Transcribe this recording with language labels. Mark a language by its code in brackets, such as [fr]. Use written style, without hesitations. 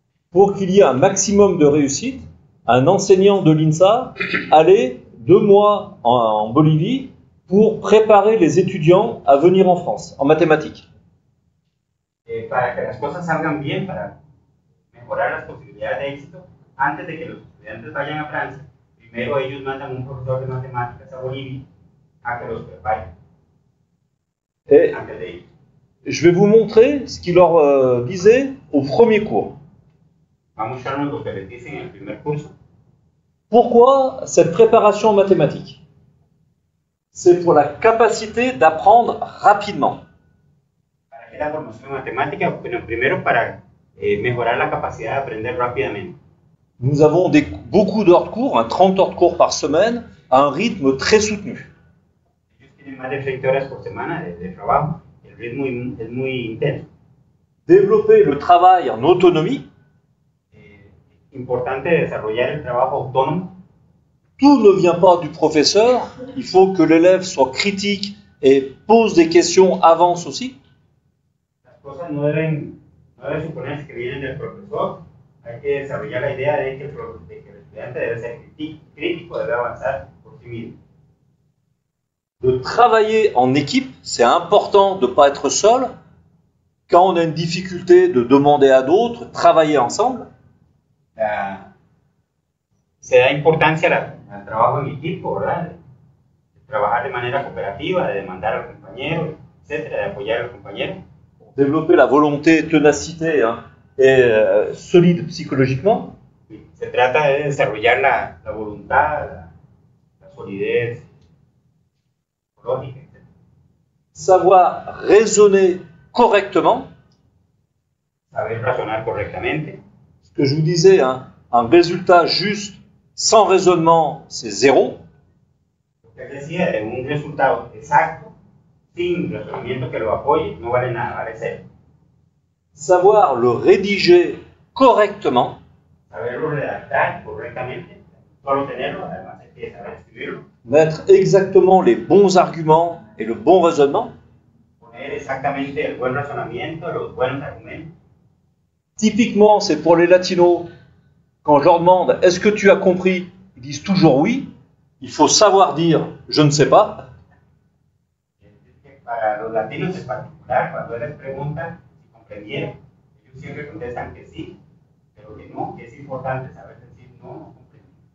[fr] Pour qu'il y ait un maximum de réussite, un enseignant de l'INSA allait 2 mois en Bolivie pour préparer les étudiants à venir en France, en mathématiques. [es] Para que las cosas salgan bien, para mejorar las posibilidades de éxito, antes de que los estudiantes vayan a Francia, primero ellos mandan un profesor de matemáticas a Bolivia a que los prepare. [fr] Et [es] Antes de ir. [fr] je vais vous montrer ce qu'il leur disait au premier cours. [es] Vamos a mostrarnos lo que les dicen en el primer curso. [fr] Pourquoi cette préparation en mathématiques? C'est pour la capacité d'apprendre rapidement. [es] ¿Para qué la formación matemática? Bueno, primero para mejorar la capacidad de aprender rápidamente. [fr] Nous avons beaucoup d'heures de cours, 30 heures de cours par semaine, à un rythme très soutenu. [es] Ellos tienen más de 30 horas por semana de trabajo. El ritmo es muy intenso. [fr] Développer le travail en autonomie. [es] Importante desarrollar el trabajo autónomo. [fr] Tout ne vient pas du professeur, il faut que l'élève soit critique et pose des questions, avance aussi. [es] Las cosas no deben suponerse que vienen del profesor. Hay que desarrollar la idea de que el estudiante debe ser crítico, debe avanzar por sí mismo. [fr] De travailler en équipe, c'est important de ne pas être seul. Quand on a une difficulté, de demander à d'autres, travailler ensemble. [es] Se da importancia al trabajo en equipo, ¿verdad? De trabajar de manera cooperativa, de demandar al compañero, etcétera, de apoyar al compañero. [fr] Développer la volonté, ténacité et solide psychologiquement. [es] Se trata de desarrollar la voluntad, la solidez psicológica, etc. [fr] Savoir raisonner correctement. [es] Saber razonar correctamente. [fr] Ce que je vous disais, un résultat juste sans raisonnement, c'est 0. [es] Lo que decía, de un resultado exacto, sin razonamiento que lo apoye, no vale nada, vale 0. [fr] Savoir le rédiger correctement. [es] Saberlo redactar correctamente, solo tenerlo, además hay que saber escribirlo. [fr] Mettre exactement les bons arguments et le bon raisonnement. [es] Poner exactamente el buen razonamiento, los buenos argumentos. [fr] Typiquement, c'est pour les latinos, quand je leur demande « Est-ce que tu as compris ?» Ils disent toujours oui. Il faut savoir dire « Je ne sais pas ». [es] Para los latinos en particular, cuando les preguntan si comprendieron, ellos siempre contestan que sí, pero que no, que es importante saber decir no, no comprendí.